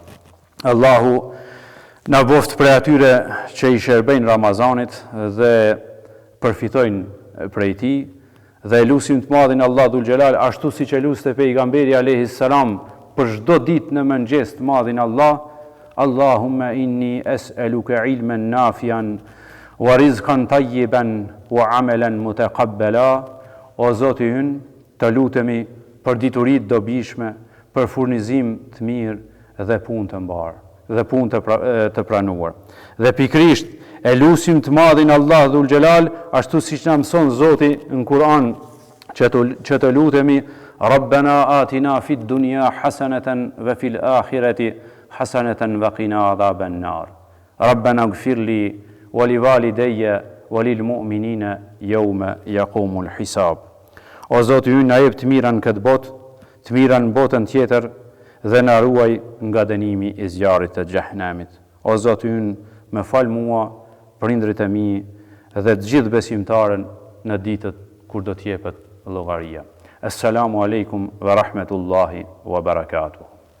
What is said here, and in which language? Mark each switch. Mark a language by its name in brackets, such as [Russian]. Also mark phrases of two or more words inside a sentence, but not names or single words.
[Albanian] Allahu na boft për atyre që i shërbejnë Ramazanit dhe përfitojnë prej tij, dhe lusim të madhin Allah [Arabic] Dhul Xhelal [Albanian] ashtu siç e luste pejgamberi [Arabic] alayhis salam [Albanian] për çdo ditë në mëngjes të madhin Allah, [Arabic] اللهم إني أسألك علما نافعا ورزقا طيبا وعملا متقبلا. [Albanian] O Zoti ynë, të lutemi për dituri të dobishme, për furnizim të mirë dhe punë të mbarë, dhe punë të pranuar. Dhe pikrisht e lusim të madhin Allah [Arabic] Dhul Xhelal [Albanian] ashtu siç na mëson Zoti në Kur'an që të lutemi [Arabic] ربنا آتنا في الدنيا حسنة وفي الآخرة حسنة وقنا عذاب النار. ربنا اغفر لي ولوالدي وللمؤمنين يوم يقوم الحساب. [Albanian] O Zoti ynë, na jep të mira në këtë botë, të mira në botën tjetër dhe na ruaj nga dënimi i zjarrit të xhehenamit. O Zoti ynë, më fal mua, prindrit e mi dhe të gjithë besimtarën në ditët kur do të jepet llogaria. [Arabic] السلام عليكم ورحمة الله وبركاته.